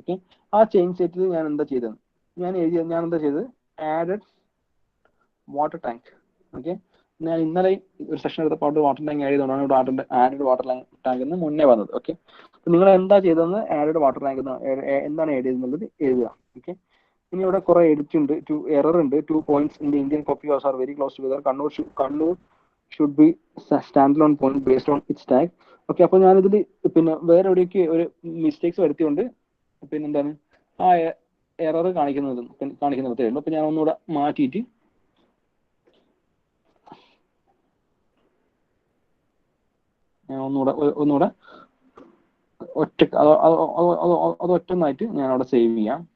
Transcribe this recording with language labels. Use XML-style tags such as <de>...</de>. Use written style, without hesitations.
<ml>Okay, ആ change സെറ്റിൽ ഞാൻ എന്താ ചെയ്തത്, ഞാൻ എന്താ ചെയ്തത്,</ml> <en>Added water tank.</en> <ml>ഓക്കെ, ഞാൻ ഇന്നലെ ഒരു സെഷൻ എടുത്തപ്പോൾ വാട്ടർ ടാങ്ക് ആഡ് ചെയ്തുകൊണ്ടാണ് ഇവിടെ ആഡഡ് വാട്ടർ ടാങ്ക് എന്ന് മുന്നേ വന്നത്. ഓക്കെ, അപ്പൊ നിങ്ങൾ എന്താ ചെയ്തതെന്ന് ആഡഡ് വാട്ടർ ടാങ്ക് എന്താണ് ആഡ് ചെയ്തെന്നുള്ളത് എഴുതുക. ഓക്കെ, ഇനി ഇവിടെ കുറെ എഡിറ്റ് ഉണ്ട്, എറർ ഉണ്ട്.</ml> <en>2 points in the Indian copy are very close together. Kannur should be standalone point based on its tag.</en> <ml>Okay, അപ്പൊ ഞാനിതിൽ പിന്നെ വേറെ എവിടെയൊക്കെ ഒരു മിസ്റ്റേക്സ് വരുത്തിയുണ്ട്. പിന്നെന്താണ് ആ എറർ കാണിക്കുന്നതേ ഉള്ളൂ. അപ്പൊ ഞാൻ ഒന്നുകൂടെ മാറ്റിയിട്ട് ഒന്നുകൂടെ അത് ഒറ്റന്നായിട്ട് ഞാൻ അവിടെ സേവ് ചെയ്യാം.</ml>